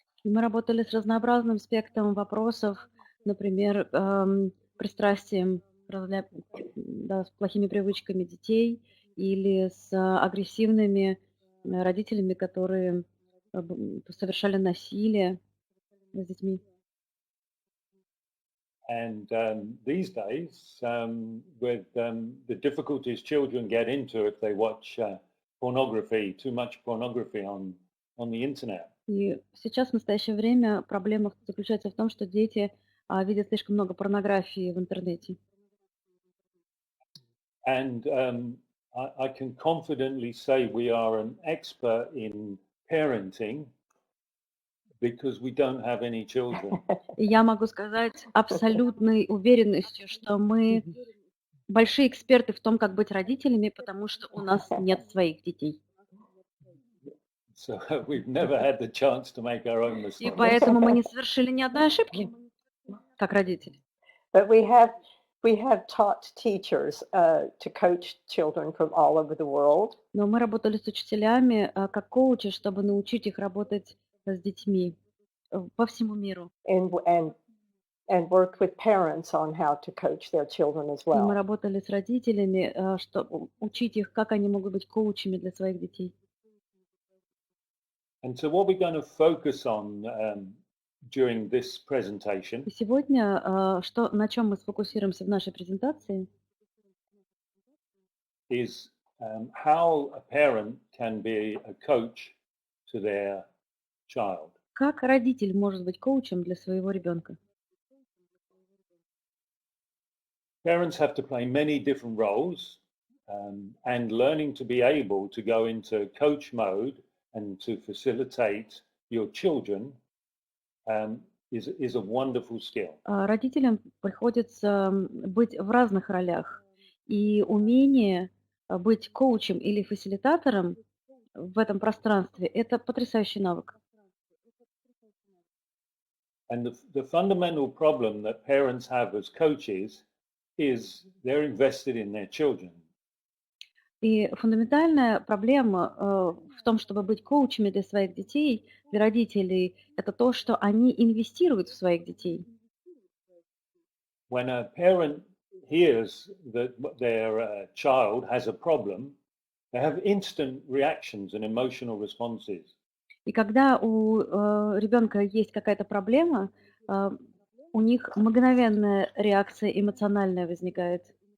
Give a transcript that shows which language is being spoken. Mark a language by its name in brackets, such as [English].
[Russian] Мы работали с разнообразным спектром вопросов, например, пристрастием, да, с плохими привычками детей или с агрессивными родителями, которые совершали насилие с детьми. [English] And these days, with the difficulties children get into if they watch pornography, too much pornography on the internet. [Russian] И сейчас, в настоящее время, проблема заключается в том, что дети видят слишком много порнографии в интернете. [English] And I can confidently say we are an expert in parenting because we don't have any children. [Russian] Я могу сказать абсолютной уверенностью, что мы большие эксперты в том, как быть родителями, потому что у нас нет своих детей. [English] So we've never had the chance to make our own mistakes. [Russian] И поэтому мы не совершили ни одной ошибки, как родители. [English] But we have taught teachers to coach children from all over the world. [Russian] Но мы работали с учителями как коучи, чтобы научить их работать с детьми по всему миру. [English] And worked with parents on how to coach their children as well. [Russian] И мы работали с родителями, чтобы учить их, как они могут быть коучами для своих детей. [English] And so what we're going to focus on during this presentation. [Russian] И сегодня, на чем мы сфокусируемся в нашей презентации, [English] is how a parent can be a coach to their child. [Russian] Как родитель может быть коучем для своего ребенка? [English] parents have to play many different roles, and learning to be able to go into coach mode and to facilitate your children is a wonderful skill. [Russian] Родителям приходится быть в разных ролях. И умение быть коучем или фасилитатором в этом пространстве– это потрясающий навык. [English] And the fundamental problem that parents have as coaches is they're invested in their children. [Russian] И фундаментальная проблема в том, чтобы быть коучами для своих детей, для родителей, это то, что они инвестируют в своих детей. [English] When a parent hears that their child has a problem, they have instant reactions and emotional responses. [Russian] И когда у ребенка есть какая-то проблема, у них мгновенная реакция эмоциональная возникает.